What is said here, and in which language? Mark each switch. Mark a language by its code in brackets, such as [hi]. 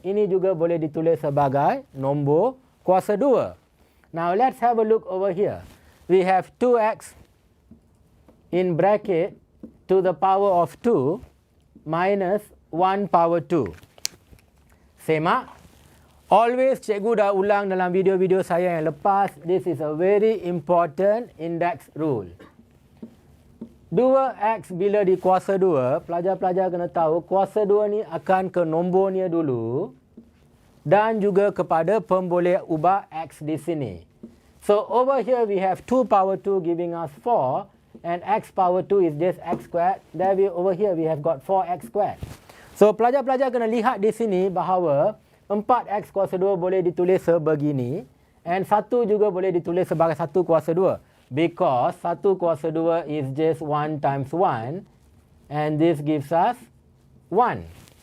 [ms] Ini juga boleh ditulis sebagai nombor kuasa 2. [en] Now let's have a look over here. We have 2x in bracket to the power of 2 minus 1 power 2. [ms] Semak. Always cikgu dah ulang dalam video-video saya yang lepas. [en] This is a very important index rule. [ms] 2x bila di kuasa 2, pelajar-pelajar kena tahu kuasa 2 ni akan ke nombornya dulu dan juga kepada pemboleh ubah x di sini. [en] So over here we have 2 power 2 giving us 4 and x power 2 is just x squared. There over here we have got 4x squared. [ms] So pelajar-pelajar kena lihat di sini bahawa 4x kuasa 2 boleh ditulis sebegini and 1 juga boleh ditulis sebagai 1 kuasa 2 [en] because 1 kuasa 2 is just 1 times 1 and this gives us 1.